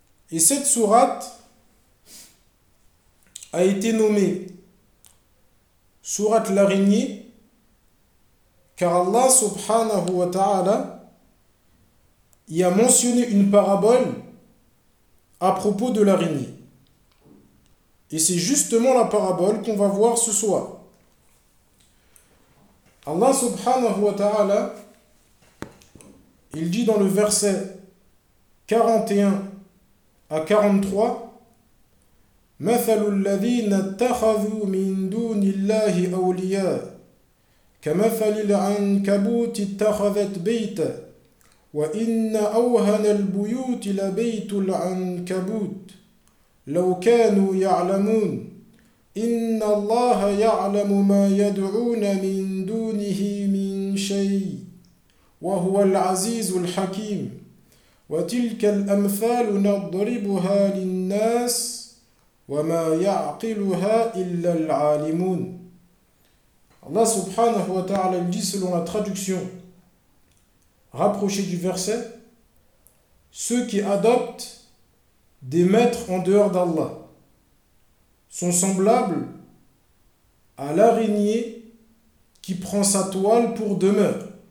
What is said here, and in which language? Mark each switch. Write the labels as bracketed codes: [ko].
[fr] Et cette sourate a été nommée sourate l'araignée, car Allah subhanahu wa ta'ala y a mentionné une parabole à propos de l'araignée. Et c'est justement la parabole qu'on va voir ce soir. Allah subhanahu wa ta'ala, il dit dans le verset 41 à 43: [ar] « مثل الذين اتخذوا من دون الله أولياء كمثل العنكبوت اتخذت بيتا وإن أوهن البيوت لبيت العنكبوت لو كانوا يعلمون إن الله يعلم ما يدعون من دونه من شيء وهو العزيز الحكيم وتلك الأمثال نضربها للناس وما يعقلها إلا العالمون. [fr] Allah subhanahu wa ta'ala dit, selon la traduction rapprochée du verset, ceux qui adoptent des maîtres en dehors d'Allah sont semblables à l'araignée qui prend sa toile pour demeure.